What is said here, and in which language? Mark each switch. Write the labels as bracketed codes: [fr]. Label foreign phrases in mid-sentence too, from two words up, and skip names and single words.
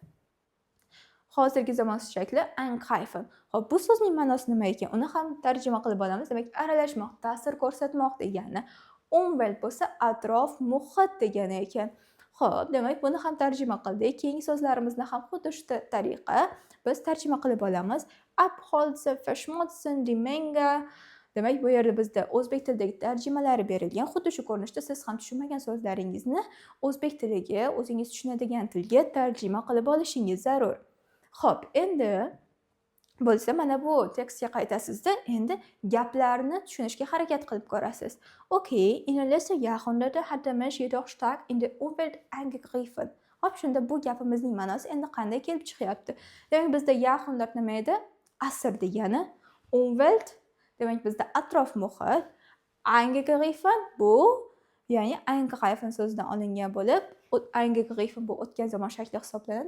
[uz] Hozirgi zamon shakli eingreifen. Xo'p, bu so'zning ma'nosi nima ekan? Uni ham tarjima qilib olamiz. Demak, aralashmoq, ta'sir ko'rsatmoq degani. Umwelt bo'lsa atrof, muhit degani ekan. Xo'p, demak, buni ham tarjima qildik. Keyingi so'zlarimizni ham xuddi shu tariqa biz tarjima qilib olamiz. Abholzen, [de] verschmutzen, die Menge. [uz] Demak, bu yerda bizda o'zbek tilidagi tarjimalari berilgan. Xuddi shu ko'rinishda siz ham tushunmagan so'zlaringizni o'zbek tiliga, o'zingiz tushunadigan tilga tarjima qilib olishingiz zarur. Xo'p, endi bo'lsa mana bu tekstga qaytasizda, endi gaplarni tushunishga harakat qilib ko'rasiz. [de] Okay, in den letzten Jahrhunderten hat der Mensch jedoch stark in der Umwelt eingegriffen. [uz] Hop, shunda bu gapimizning ma'nosi endi qanday kelib chiqyapti? Demak, bizda Jahrhundert nima edi? Asr degani. Umwelt demak, bizda atrof, muhit. Eingegriffen bu, ya'ni eingreifen so'zidan olingan bo'lib, eingegriffen bu o'tgan zamon shakli hisoblanadi.